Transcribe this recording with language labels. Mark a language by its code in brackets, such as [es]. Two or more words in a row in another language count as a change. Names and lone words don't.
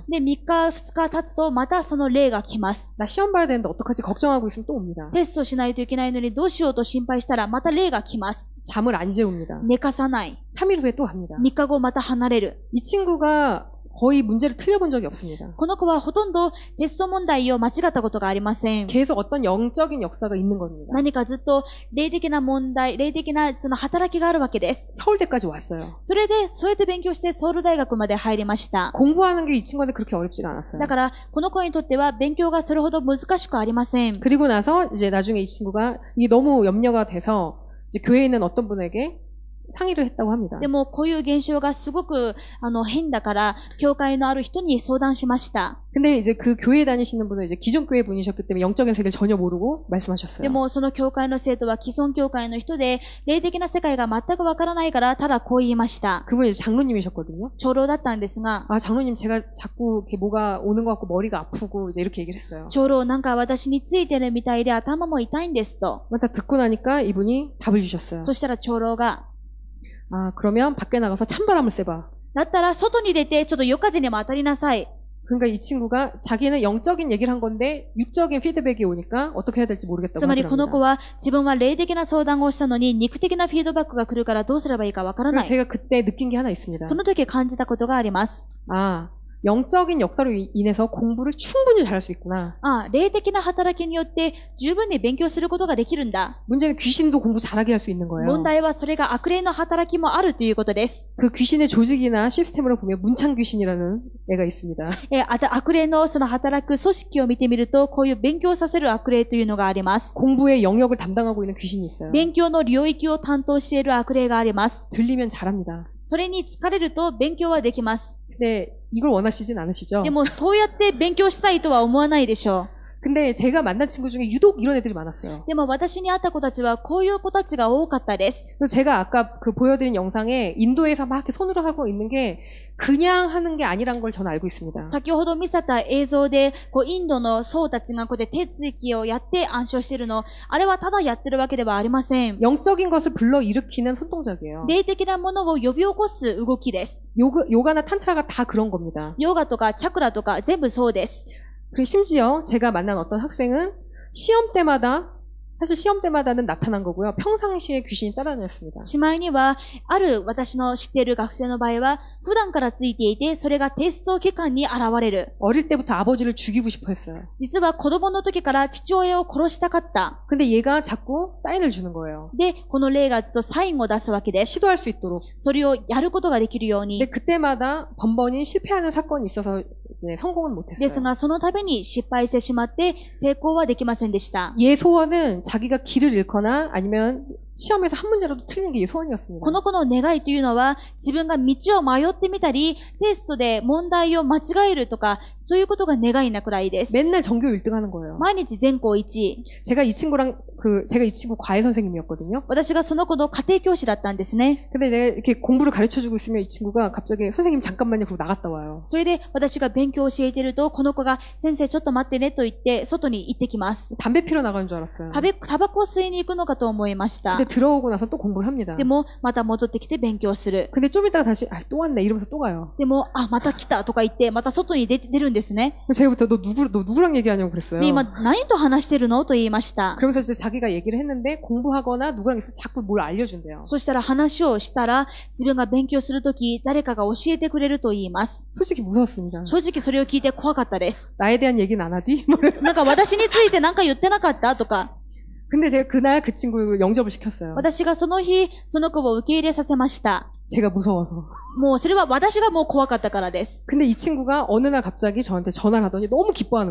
[ja] で、3日、2日経つとまたその霊が来ます。 [ko] 나 시험 봐야 되는데 어떡하지 걱정하고 있으면 또 옵니다. [ja] テストしないといけないのにどうしようと心配したらまた霊が来ます。 [ko] 잠을 안 재웁니다. [ja] 寝かさない。 [ko] 3일 후에 또 합니다. [ja] 3 日後また離れる。 [ko] 이 친구가 거의 문제를 틀려본 적이 없습니다. [ja] この子はほとんどテスト問題を間違ったことがありません。 [ko] 계속 어떤 영적인 역사가 있는 겁니다. [ja] 何かずっと霊的な問題、霊的なその働きがあるわけです。 [ko] 서울대까지 왔어요. [ja] それで、そうやって勉強してソウル大学まで入りました。 [ko] 공부하는 게 이 친구한테 그렇게 어렵지가 않았어요. [ja] だから、この子にとっては勉強がそれほど難しくありません。 [ko] 그리고 나서 이제 나중에 이 친구가 이게 너무 염려가 돼서 이제 교회에 있는 어떤 분에게 상의를 했다고 합니다. [ja] でも、こういう現象がすごく、変だから、教会のある人に相談しました。 [ko] 근데 이제 그 교회 다니시는 분은 이제 기존 교회 분이셨기 때문에 영적인 세계를 전혀 모르고 말씀하셨어요. [ja] でも、その教会の生徒は既存教会の人で、霊的な世界が全くわからないから、ただこう言いました。 [ko] 그분이 이제 장로님이셨거든요. [ja] 長老だったんですが、 [ko] 아, 장로님 제가 자꾸 이렇게 뭐가 오는 것 같고 머리가 아프고 이제 이렇게 얘기를 했어요. [ja] 長老なんか私についてるみたいで頭も痛いんですと。 [ko] 딱 듣고 나니까 이분이 답을 주셨어요. [ja] そしたら長老が、 [ko] 아, 그러면 밖에 나가서 찬바람을 쐬봐. [ja] だったら外に出てちょっと夜風にも当たりなさい。 [ko] 그러니까 이 친구가 자기는 영적인 얘기를 한 건데 육적인 피드백이 오니까 어떻게 해야 될지 모르겠다고 [ja] つまりこの子 [ko] 하더랍니다. [ja] は自分は霊的な相談をしたのに肉的なフィードバックが来るからどうすればいいかわからな [ko] 그래서 [ja] い。 [ko] 제가 그때 느낀 게 하나 있습니다. [ja] その時感じたことがあります。 [ko] 아, 영적인 역사로 인해서 공부를 충분히 잘할 수 있구나. [ja] 霊的な働きによって十分に勉強することができるんだ。 [ko] 문제는 귀신도 공부 잘하게 할 수 있는 거예요. [ja] 問題はそれが悪霊の働きもあるということです。 [ko] 그 귀신의 조직이나 시스템으로 보면 문창 귀신이라는 애가 있습니다. [ja] 悪霊のその働く組織を見てみると、こういう勉強させる悪霊というのがあります。 [ko] 공부의 영역을 담당하고 있는 귀신이 있어요. [ja] 勉強の領域を担当している悪霊があります。 [ko] 들리면 잘합니다. [ja] それに疲れると勉強はできます。 [ko] 근데 이걸 원하시진 않으시죠? [ja] でもそうやって勉強したいとは思わないでしょう。 [ko] 근데 제가 만난 친구 중에 유독 이런 애들이 많았어요. [ja] でも私に会った子たちはこういう子たちが多かったです。 [ko] 그래서 제가 아까 그 보여드린 영상에 인도에서 막 이렇게 손으로 하고 있는 게 그냥 하는 게 아니란 걸 저는 알고 있습니다. [ja] 先ほど見せた映像で、インドの僧たちがこうやって手つきをやって暗唱しているの、あれはただやってるわけではありません。 [ko] 영적인 것을 불러일으키는 손동작이에요. [ja] 霊的なものを呼び起こす動きです。 [ko] 요가나 탄트라가 다 그런 겁니다. [ja] ヨガとかチャクラとか全部そうです。 [ko] 그리고 심지어 제가 만난 어떤 학생은 사실 시험 때마다는 나타난 거고요. 평상시에 귀신이 따라다녔습니다. [ja] しまいには、ある私の知っている学生の場合は、普段からついていて、それがテスト期間に現れる。 [ko] 어릴 때부터 아버지를 죽이고 싶어 했어요. [ja] 実は子供の時から父親を殺したかった。 [ko] 근데 얘가 자꾸 사인을 주는 거예요. [ja] で、この霊がずっとサインを出すわけです。 [ko] 시도할 수 있도록. [ja] それをやることができるように。 [ko] 근데 그때마다 번번이 실패하는 사건이 있어서 이제 성공은 [ja] です [ko] 못했어요. [ja] が、その度に失敗してしまって、成功はできませんでした。 [ko] 얘 소원은 자기가 길을 잃거나 아니면 시험에서 한 문제라도 틀리는 게 소원이었습니다. [ja] この子の願いというのは、自分が道を迷ってみたり、テストで問題を間違えるとか、そういうことが願いなくらいです。 [ko] 맨날 전교 1등 하는 거예요. [ja] 毎日全校1位。 [ko] 제가 이 친구 과외 선생님이었거든요. [ja] 私がその子の家庭教師だったんですね。 [ko] 근데 내가 이렇게 공부를 가르쳐주고 있으면 이 친구가 갑자기 선생님 잠깐만요 그러고 나갔다 와요. [ja] それで私が勉強を教えていると、この子が先生ちょっと待ってねと言って外に行ってきます。 [ko] 담배 피러 나가는 줄 알았어요. [ja] タバコを吸いに行くのかと思いました。 [ko] 근데 들어오고 나서 또 공부를 합니다. [ja] でもまた戻ってきて勉強する。 [ko] 근데 좀 이따가 다시 또 왔네 이러면서 또 가요. [ja] でもまた来たとか言ってまた外に出るんですね。 [ko] 제가부터 너 누구랑 얘기하냐고 그랬어요. [ja] で今何と話してるのと言いました。 [ko] 그러면서 이제 자기가 얘기를 했는데 공부하거나 누구랑 있으면 자꾸 뭘 알려준대요. [ja] そしたら話をしたら自分が勉強するとき誰かが教えてくれると言います。 [ko] 솔직히 무서웠습니다. [ja] 正直それを聞いて怖かったです。 [ko] 나에 대한 얘기는 안 하디? [ja] なんか私について何か言ってなかったとか。 [ko] 근데 제가 그날 그 친구 영접을 시켰어요. [ja] 私がその日その子を受け入れさせました。 [ko] 제가 무서워서. [ja] もうそれは私がもう怖かったからです。 [ko] 근데 이 친구가 어느 날 갑자기 저한테 전화를 하더니 너무 기뻐하는